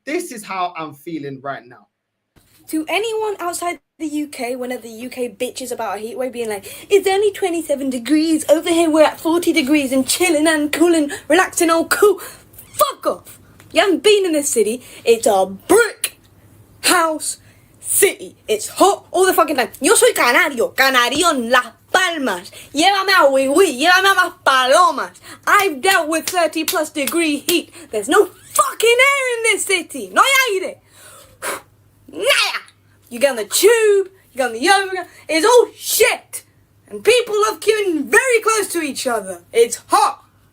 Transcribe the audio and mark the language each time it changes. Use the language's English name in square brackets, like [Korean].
[English] To anyone outside the UK, whenever the UK bitches about a heatwave, being like, it's only 27 degrees. Over here, we're at 40 degrees and chilling and cooling, relaxing, all cool. Fuck off. You haven't been in this city. It's a brick house city. It's hot all the fucking time. [Spanish] Yo soy canario en Las Palmas. Llévame a Wiwi, llévame a Las Palomas. [English] I've dealt with 30 plus degree heat. There's no fucking air in this city. [Spanish] No hay aire. Nada. [English] You get on the tube, you get on the yoga, it's all shit. And people love queuing very close to each other. It's hot.